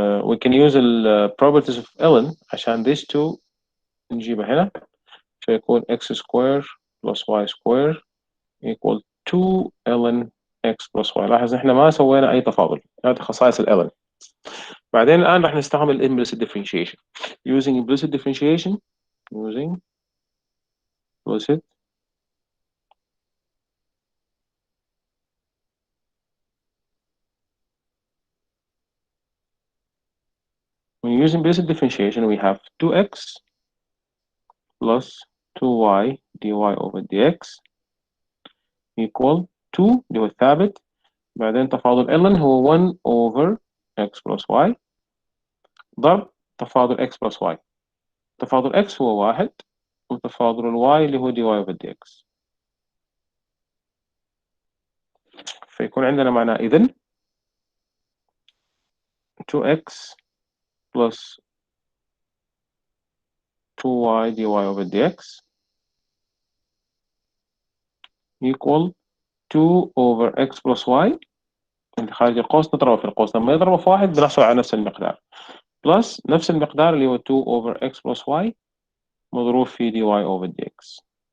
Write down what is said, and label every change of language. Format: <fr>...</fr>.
<en>We can use the properties of ln</en> <ar>عشان</ar> <en>these two</en> <ar>نجيبها هنا فيكون</ar> <en>x square plus y square equal 2 ln x plus y.</en> <ar>لاحظ احنا ما سوينا اي تفاضل، هذه خصائص ال ln. بعدين الان راح نستعمل</ar> <en>implicit differentiation. Using implicit differentiation when using implicit differentiation we have 2x plus 2y dy over dx equal 2</en> <ar>اللي هو الثابت، بعدين تفاضل</ar> <en>ln هو 1 over x plus y</en> <ar>ضرب تفاضل</ar> <en>x plus y.</en> <ar>تفاضل x هو 1 وتفاضل y اللي هو dy over dx. فيكون عندنا معناه إذن 2x plus 2y dy over dx equal</ar> <en>2 over x plus y</en> <ar>اللي خارج القوس نضربه في القوس، لما يضربه في واحد بنحصل على نفس المقدار بلس نفس المقدار اللي هو 2 over x plus y مضروب في dy over dx.</ar>